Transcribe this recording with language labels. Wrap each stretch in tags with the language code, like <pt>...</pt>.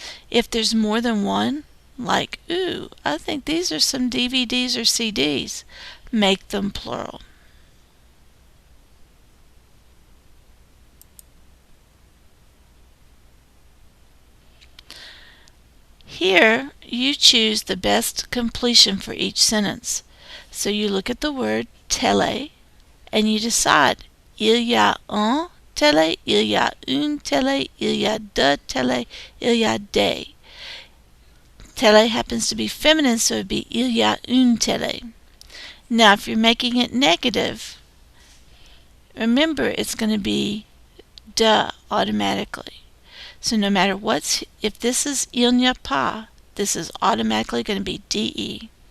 <en>If there's more than one, like, ooh, I think these are some DVDs or CDs, make them plural. Here, you choose the best completion for each sentence. So you look at the word télé and you decide,</en> <fr>il y a un télé, il y a une télé, il y a deux télé, il y a des.</fr> <en>Télé happens to be feminine, so it would be</en> <fr>il y a une télé.</fr> <en>Now, if you're making it negative, remember it's going to be de automatically. So no matter if this is</en> <fr>il n'y a pas,</fr> <en>this is automatically going to be de.</en>